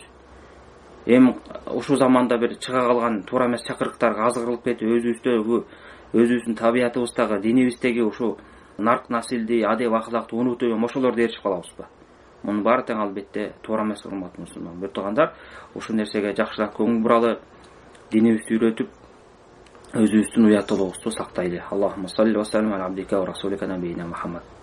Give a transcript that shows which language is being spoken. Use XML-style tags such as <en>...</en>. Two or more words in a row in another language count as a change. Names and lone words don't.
<ky>Эми ушул заманда бир чыга калган туура эмес чакырыктарга азгырылып кетип, өзүбүздүн табиятыбыздагы, динибиздеги ушу нарк насилди, адеп ахлакты унутуп, ошолорду ээрчип калабызбы? Мунун баары тең албетте туура эмес, урматтуу мусулман бир туугандар. Ушул нерсеге жакшыраак көңүл буралы, динибизди үйрөтүп, өзүбүздүн уяттуулугубузду сактайлы.</ky> <ar>اللهم صل وسلم على عبدك ورسولك نبينا محمد.</ar>